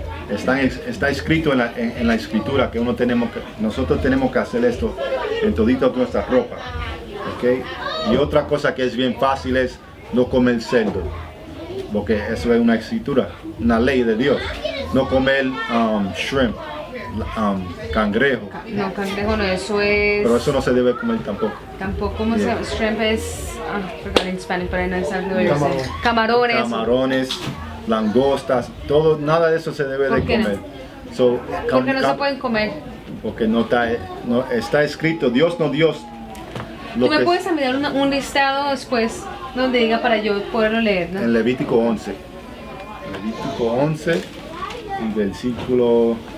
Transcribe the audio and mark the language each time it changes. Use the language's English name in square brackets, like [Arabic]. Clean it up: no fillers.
[Spanish] Está escrito en la escritura que nosotros tenemos que hacer esto en todita nuestra ropa, ¿okay? Y otra cosa que es bien fácil es no comer cerdo, porque eso es una escritura, una ley de Dios. No comer shrimp, cangrejo. No, cangrejo no, eso es... Pero eso no se debe comer tampoco. Tampoco, ¿cómo se llama? Shrimp es... [English] forgot in Spanish, but I know exactly what you're saying. [Spanish] Camarón. Camarones. Camarones, langostas, nada de eso se debe de ¿Por qué no? comer. [English] So, [Spanish] ¿Por qué no se pueden comer? Porque no está escrito, Dios no Dios. ¿Tú me puedes enviar un listado después donde diga para yo poderlo leer, ¿no? En Levítico 11. Levítico 11 y versículo...